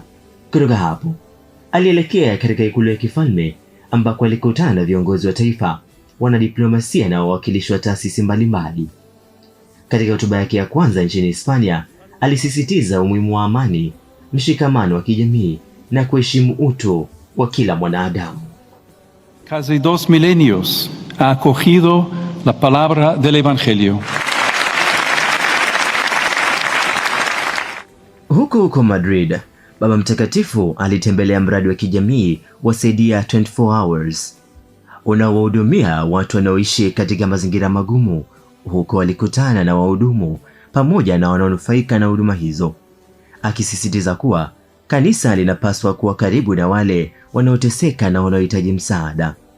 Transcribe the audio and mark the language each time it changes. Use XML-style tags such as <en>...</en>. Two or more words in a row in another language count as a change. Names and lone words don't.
<sw>Kutoka hapo alielekea katika ikulu ya kifalme ambako alikutana na viongozi wa taifa, wanadiplomasia na wawakilishi wa taasisi mbalimbali. Katika hotuba yake ya kwanza nchini Hispania, alisisitiza umuhimu wa amani, mshikamano wa kijamii na kuheshimu utu wa kila mwanadamu.</sw> <es>Casi 2 milenios ha acogido la palabra del Evangelio.</es> <sw>Huko Madrid, Baba Mtakatifu alitembelea mradi wa kijamii wa Saidia 24 Hours unaowahudumia watu wanaoishi katika mazingira magumu. Huko alikutana na wahudumu pamoja na wanaonufaika na huduma hizo, akisisitiza kuwa kanisa linapaswa kuwa karibu na wale wanaoteseka na wanaohitaji msaada.</sw>